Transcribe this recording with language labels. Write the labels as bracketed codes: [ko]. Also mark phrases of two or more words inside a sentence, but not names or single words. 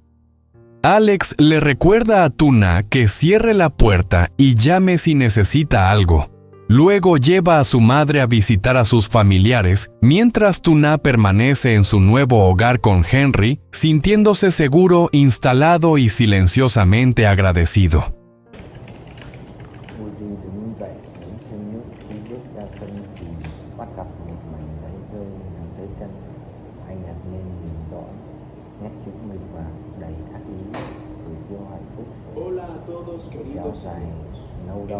[es] Alex le recuerda a Tuna que cierre la puerta y llame si necesita algo. Luego lleva a su madre a visitar a sus familiares, mientras Tuna permanece en su nuevo hogar con Henry, sintiéndose seguro, instalado y silenciosamente agradecido. [vi] Uzi đứng dậy uống thêm nước, khi bước ra sân thì bắt gặp một mảnh giấy rơi ngay dưới chân. Anh ngạc nhiên nhìn rõ nét chữ nghịch và đầy ác ý, gửi tiêu hạnh phúc sẽ kéo dài nâu đâu.